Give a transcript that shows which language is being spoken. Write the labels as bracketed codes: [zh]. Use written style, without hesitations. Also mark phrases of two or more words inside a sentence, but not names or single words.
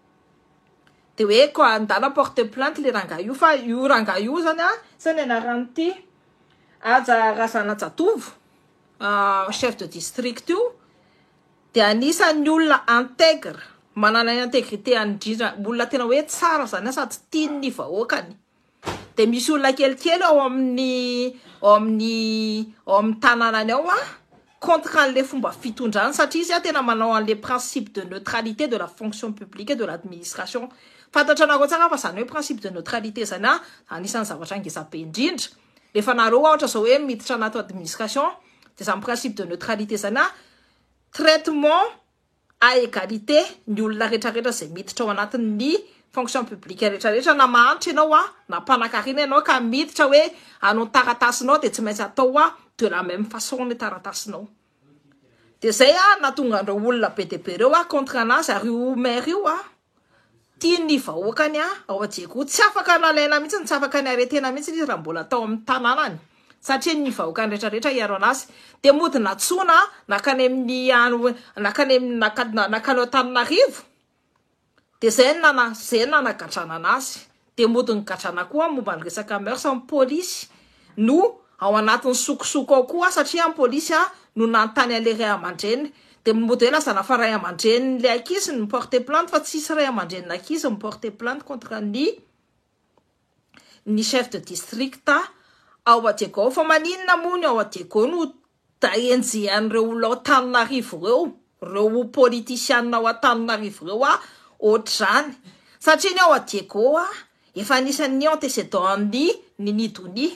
[mg] De hoe ko andala [fr] porte plainte [mg] le rangahy io fa io rangahy io zany zany anarany ty Aja Razana Jatovo [fr] chef de district [mg] io dia anisan'ny olona intègre manana intégrité andrindra olona tena hoe tsara zany sady tian'ny vahoakany. De misy olona kelikely ao amin'ny tanànany ao [fr] contre les [mg] fomba fitondrana satria izy tena manao [fr] les principes de neutralité de la fonction publique et de l'administration. [mg] Fantatranareo tsara fa zany hoe [fr] principe de neutralité [mg] zany anisan'ny zavatra ngezabe indrindra. Rehefa nareo ohatra zao hoe miditra anaty administration de zany [fr] principe de neutralité [mg] zany [fr] traitement à égalité [mg] ny olona rehetrarehetra zay miditra ao anatin'ny [fr] fonction publique [mg] rehetrarehetra na mahantra ianao na mpanakarena ianao ka miditra hoe anao taratasinao de tsy maintsy atao [fr] de la même façon [mg] ny taratasinao. De zay natonga andreo olona be de be reo contre anazy ary io maire io tiany vahoakany ao Diego tsy afaka nalaina mihitsy tsy afaka niaretena mihitsy izy raha mbola atao amin'ny tanànany satria ny vahoakany rehetrarehetra iaro anazy de mody natsona nakany Antananarivo de zay nanagadrana anazy de mody nygadrana koa momba ny resaka meurtre amin'ny police no ao anatin'ny sokosoko ao koa satria amin'ny police no nantany an'le ray amandreny de mody hoe lazana fa ray amandreny le ankizy ny [fr] porter plainte [mg] fa tsisy ray amandreny ankizy ny [fr] porter plainte [mg] contre ny [fr] chef de district [mg] ao Diego fa maninona moa ao Diego no enjehan'ireo olona ao Antananarivo reo politicianina ao Antananarivo reo ohatr'izany satria ny ao Diego efa anisan'ny antécédent ny Nidoni.